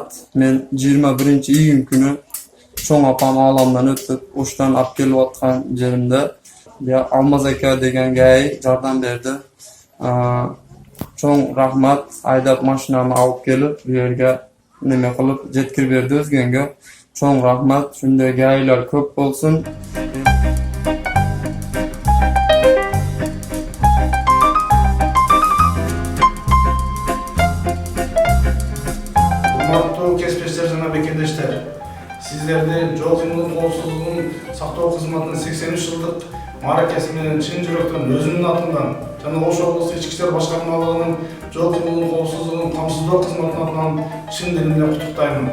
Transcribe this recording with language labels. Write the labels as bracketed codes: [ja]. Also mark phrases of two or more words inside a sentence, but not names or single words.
[uz] Men 21-iyun kuni cho'ng opam olamdan o'tib, Oshdan olib kelayotgan yerimda Almaz aka degan GAI yordam berdi. Cho'ng rahmat, aydab mashinamni olib kelib, bu yerga nima qilib yetkazib berdi o'zganga. Cho'ng rahmat, shunday GAIlar ko'p bo'lsin. [ky] Урматтуу кесиптештер жана бекендештер, сиздерди жол кыймылынын коопсуздугун сактоо кызматынын 83 жылдык мааракеси менен чын жүрөктөн өзүнүн атынан жана Ош облусту ички иштер башкармалыгынын жол кыймылынын коопсуздугун камсыздоо кызматынын атынан чын дилим менен куттуктаймын.